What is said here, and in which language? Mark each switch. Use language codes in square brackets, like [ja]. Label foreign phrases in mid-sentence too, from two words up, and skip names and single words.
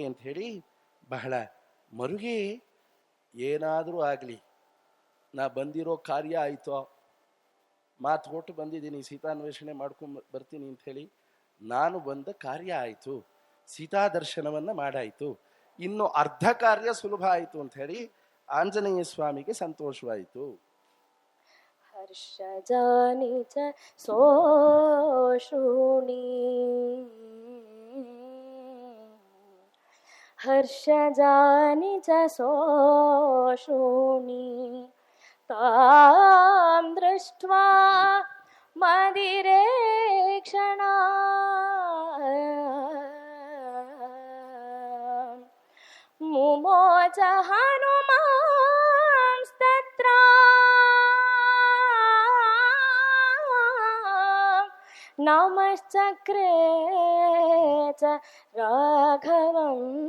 [kn] ಅಂತ ಹೇಳಿ ಬಹಳ ಮರುಗಿ, ಏನಾದರೂ ಆಗಲಿ ನಾ ಬಂದಿರೋ ಕಾರ್ಯ ಆಯಿತೋ, ಮಾತು ಕೊಟ್ಟು ಬಂದಿದ್ದೀನಿ ಸೀತಾನ್ವೇಷಣೆ ಮಾಡ್ಕೊಂಡು ಬರ್ತೀನಿ ಅಂತ ಹೇಳಿ, ನಾನು ಬಂದ ಕಾರ್ಯ ಆಯಿತು, ಸೀತಾ ದರ್ಶನವನ್ನು ಮಾಡಾಯಿತು, ಇನ್ನು ಅರ್ಧ ಕಾರ್ಯ ಸುಲಭ ಆಯಿತು ಅಂತ ಹೇಳಿ ಆಂಜನೇಯ ಸ್ವಾಮಿಗೆ ಸಂತೋಷವಾಯಿತು. [sa] ಹರ್ಷ ಜಾನಿ ಚ ಸೋಷೂಣಿ, ಹರ್ಷ ಜಾನಿ ಚ ಸೋಷೂಣಿ, ತಾಂ ದೃಷ್ಟ್ವಾ ಮದಿರೇಕ್ಷಣ, ಮುಮೋಚ ಹನುಮಾಂಸ್ತತ್ರ ನಮಶ್ಚಕ್ರೇ ಚ ರಾಘವಂ,